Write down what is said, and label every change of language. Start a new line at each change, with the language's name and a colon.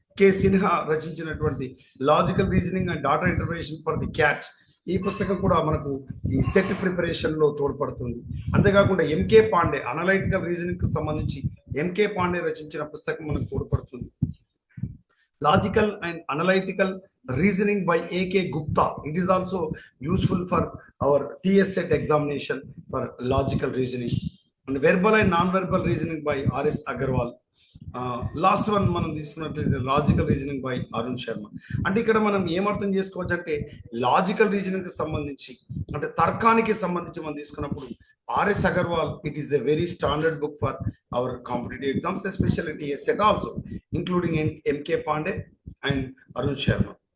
Telugu: K Sinha రచించినటువంటి logical reasoning and data interpretation for the cat, ఈ పుస్తకం కూడా మనకు ఈ సెట్ ప్రిపరేషన్ లో తోడ్పడుతుంది. అంతేకాకుండా ఎంకే పాండే అనలైటికల్ రీజనింగ్ కు సంబంధించి ఎంకే పాండే రచించిన పుస్తకం మనకు తోడ్పడుతుంది.
English: Logical and analytical reasoning by A.K. Gupta. It is also useful for our TS set examination for logical reasoning. And verbal and non-verbal reasoning by R.S. Agarwal. Last one
Telugu: మనం తీసుకున్నట్లయితే
English: Logical reasoning by Arun Sharma.
Telugu: అంటే ఇక్కడ మనం ఏమర్థం చేసుకోవచ్చు అంటే logical reasoning కి సంబంధించి అంటే తర్కానికి సంబంధించి మనం తీసుకున్నప్పుడు RS Agarwal
English: It is a very standard book for our competitive exams especially TS set also including MK Pandey and Arun Sharma.